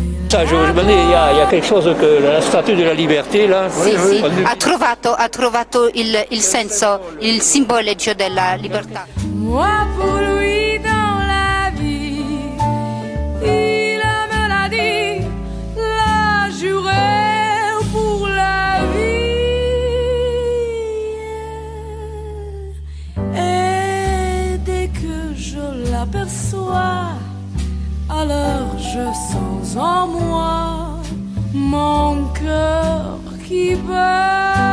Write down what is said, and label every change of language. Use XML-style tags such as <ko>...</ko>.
<fr>Ça, je vous demandais, il y a quelque chose que la statue de la liberté là.</fr> <it>Sì, sì. Ha trovato il senso, il simboleggio della libertà.</it> <fr>Moi pour lui dans la vie, il me l'a dit, l'a juré pour la vie. Et dès que je l'aperçois, alors je sens en moi mon cœur qui bat.</fr>